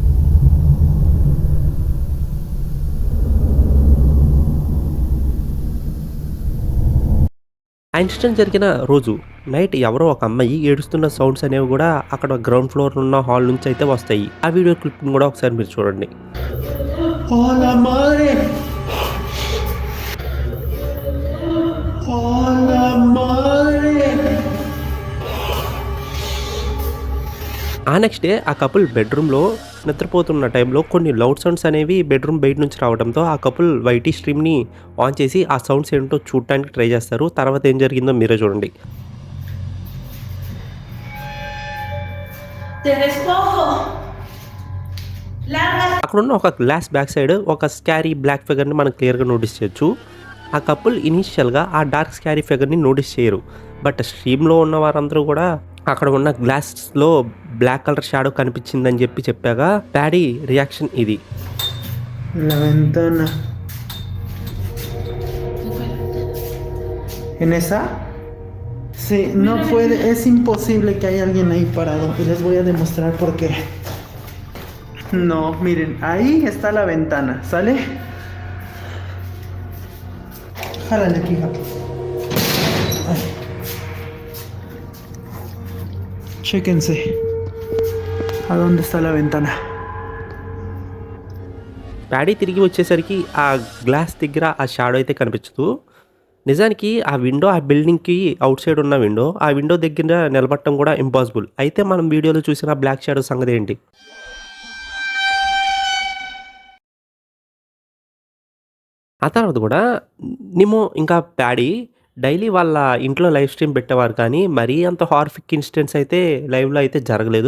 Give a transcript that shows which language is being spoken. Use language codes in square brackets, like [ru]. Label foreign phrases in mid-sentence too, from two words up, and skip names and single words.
[te] ఆ ఇన్సిడెంట్ జరిగిన రోజు నైట్ ఎవరో ఒక అమ్మాయి ఏడుస్తున్న సౌండ్స్ అనేవి కూడా అక్కడ [en] ground floor [te] ఉన్న హాల్ నుంచి అయితే వస్తాయి. ఆ [en] video clipని [te] కూడా ఒకసారి మీరు చూడండి. [es] ¡Oh, la madre! ¡Oh, la madre! [te] ఆ [en] next day [te] ఆ కపుల్ బెడ్రూమ్లో నిద్రపోతున్న టైంలో కొన్ని [en] loud sounds [te] అనేవి బెడ్రూమ్ బయట నుంచి రావడంతో ఆ [en] couple YT streamని on [te] చేసి ఆ సౌండ్స్ ఏంటో చూడటానికి ట్రై చేస్తారు. తర్వాత ఏం జరిగిందో మీరే చూడండి. అక్కడున్న ఒక [en] glass back side [te] ఒక [en] scary black figureని [te] మనం [en] clearగా notice [te] చేయొచ్చు. ఆ [en] couple initialగా [te] ఆ [en] dark scary figureని notice [te] చేయరు. [en] but streamలో [te] ఉన్న వారందరూ కూడా అక్కడ ఉన్న [en] glassలో black color shadow [te] కనిపించిందని చెప్పాక ప్యాడీ రియాక్షన్ ఇది. [es] La ventana. ¿En esa? Sí, no puede, es imposible que haya alguien ahí parado. Y les voy a demostrar por qué. No, miren, ahí está la ventana, ¿sale? Jálale aquí, hija. Ay. Chéquense. ¿A dónde está la ventana? [te] ప్యాడీ తిరిగి వచ్చేసరికి ఆ గ్లాస్ దగ్గర ఆ షాడో అయితే కనిపించదు. నిజానికి ఆ విండో ఆ [en] buildingకి out side [te] ఉన్న విండో ఆ విండో దగ్గర నిలబడటం కూడా ఇంపాసిబుల్. అయితే మనం వీడియోలో చూసిన [en] black shadow [te] సంగతి ఏంటి? ఆ తర్వాత కూడా నిమో ఇంకా ప్యాడీ డైలీ వాళ్ళ ఇంట్లో [en] live stream [te] పెట్టేవారు కానీ మరీ అంత [en] horrific incidents [te] అయితే లైవ్లో అయితే జరగలేదు.